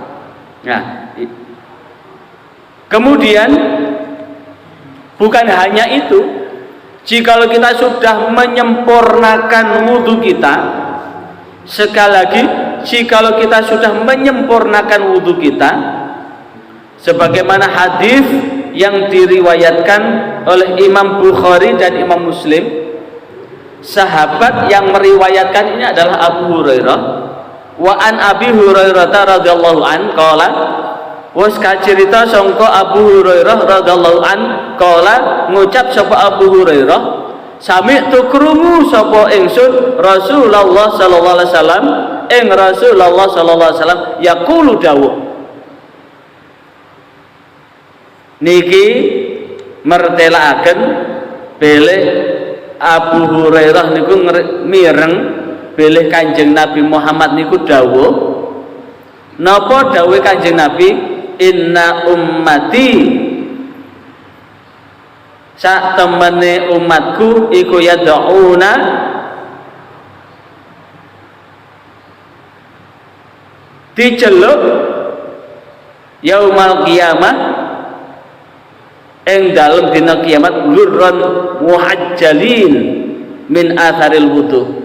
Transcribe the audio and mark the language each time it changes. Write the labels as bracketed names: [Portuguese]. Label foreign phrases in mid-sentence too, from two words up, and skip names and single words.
[Indonesian] Nah, kemudian bukan hanya itu, jikalau kita sudah menyempurnakan wudhu kita, sekali lagi, jikalau kita sudah menyempurnakan wudhu kita, sebagaimana hadis yang diriwayatkan oleh Imam Bukhari dan Imam Muslim, sahabat yang meriwayatkan ini adalah Abu Hurairah. [Arabic] وعن أبي هريرة رضي الله عن قال, [Javanese] wis kacerita sangka Abu Hurairah [Arabic] رضي الله عن قال, [Javanese] ngucap sapa Abu Hurairah, sami'tu krungu sapa ingsun Rasulullah [Arabic] صلى الله عليه وسلم, [Javanese] ing Rasulullah [Arabic] صلى الله عليه وسلم [Javanese] yaqulu dawuh. Niki mertelaaken bilih Abu Hurairah niku mireng bilih Kanjeng Nabi Muhammad niku dawuh. Napa dawuh Kanjeng Nabi? [Arabic] إن أمتي, [Javanese] sak temene umatku iku yad'una diceluk [Arabic] يوم القيامة [Javanese] ing dalem dina kiamat [Arabic] غرا محجلين من آثار الوضوء.